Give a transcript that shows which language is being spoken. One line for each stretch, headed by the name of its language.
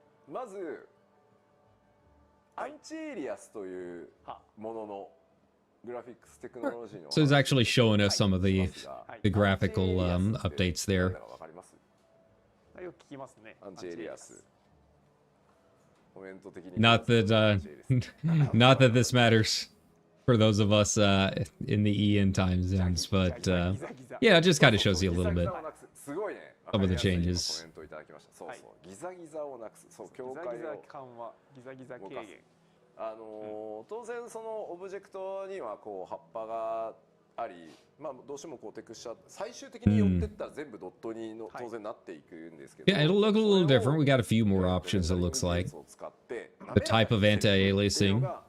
Japanese: まずアンチエリアスというもののグラフィックステクノロジーの
English: So it's actually showing us some of the graphical updates there.
Japanese: よく聞きますね。アンチエリアス。コメント的に
English: Not that this matters for those of us in the EN time zones, but yeah, it just kind of shows you a little bit some of the changes.
Japanese: そうそうギザギザをなくす。そう境界を緩和、ギザギザ軽減。当然そのオブジェクトにはこう葉っぱがあり、まあどうしてもこうテクスチャー最終的に寄ってったら全部ドットにの当然なっていくんですけど。
English: Yeah, it'll look a little different. We got a few more options. It looks like the type of anti-aliasing.